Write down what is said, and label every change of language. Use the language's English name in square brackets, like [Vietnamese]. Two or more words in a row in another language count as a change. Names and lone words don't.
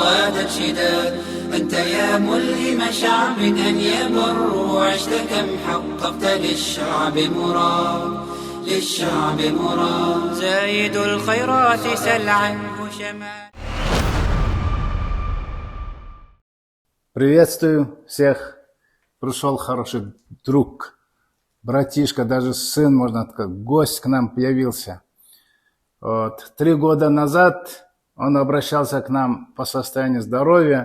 [Arabic] غاد الشداد. أنت يا ملهم شعب أن يبر، عشت كم حققت للشعب مراد، للشعب مراد. زايد الخيرات سل عنه شمال. [Russian] Приветствую всех. Пришел хороший друг, братишка, даже сын, можно сказать, гость к нам появился. Вот. 3 года назад он обращался к нам по состоянию здоровья.